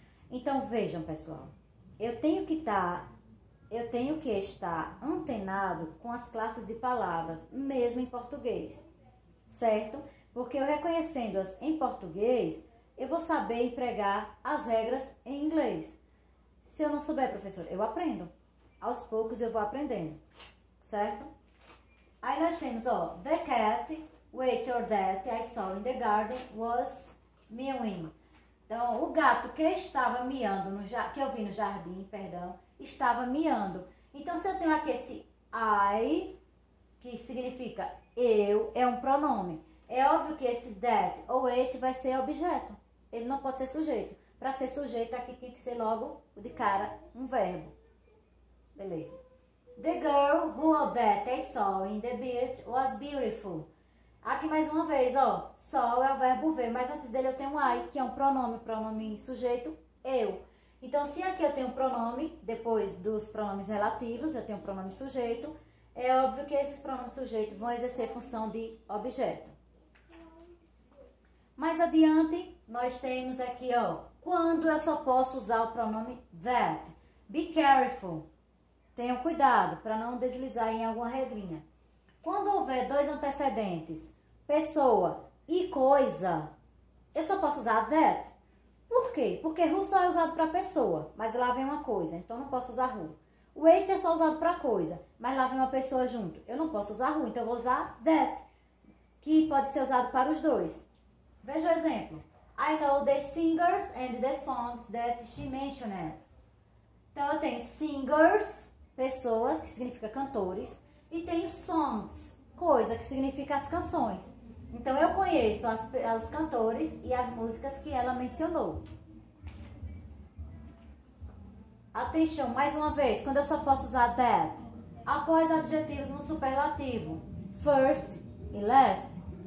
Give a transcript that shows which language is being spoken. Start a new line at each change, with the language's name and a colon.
Portuguese: Então, vejam, pessoal, eu tenho que estar antenado com as classes de palavras, mesmo em português, certo? Porque eu reconhecendo-as em português, eu vou saber empregar as regras em inglês. Se eu não souber, professor, eu aprendo. Aos poucos eu vou aprendendo, certo? Aí nós temos, ó,
English: the cat, which or that I saw in the garden was mewing.
Portuguese: Então, o gato que estava miando, que eu vi no jardim, estava miando. Então, se eu tenho aqui esse I, que significa eu, é um pronome. É óbvio que esse that ou it vai ser objeto. Ele não pode ser sujeito. Para ser sujeito, aqui tem que ser logo, de cara, um verbo. Beleza.
English: The girl who that I saw in the beach was beautiful.
Portuguese: Aqui mais uma vez, ó. Saw é o verbo ver, mas antes dele eu tenho um I, que é um pronome sujeito, eu. Então, se aqui eu tenho um pronome, depois dos pronomes relativos, eu tenho um pronome sujeito, é óbvio que esses pronomes sujeitos vão exercer função de objeto. Mais adiante, nós temos aqui, ó, quando eu só posso usar o pronome that.
English: Be careful.
Portuguese: Tenham cuidado para não deslizar em alguma regrinha. Quando houver dois antecedentes, pessoa e coisa, eu só posso usar that. Por quê? Porque who só é usado para pessoa, mas lá vem uma coisa, então eu não posso usar who. O which é só usado para coisa, mas lá vem uma pessoa junto. Eu não posso usar who, então eu vou usar that, que pode ser usado para os dois. Veja o exemplo.
English: I know the singers and the songs that she mentioned.
Portuguese: Então, eu tenho singers, pessoas, que significa cantores, e tenho songs, coisa, que significa as canções. Então, eu conheço os cantores e as músicas que ela mencionou. Atenção, mais uma vez, quando eu só posso usar that, após adjetivos no superlativo, first e last.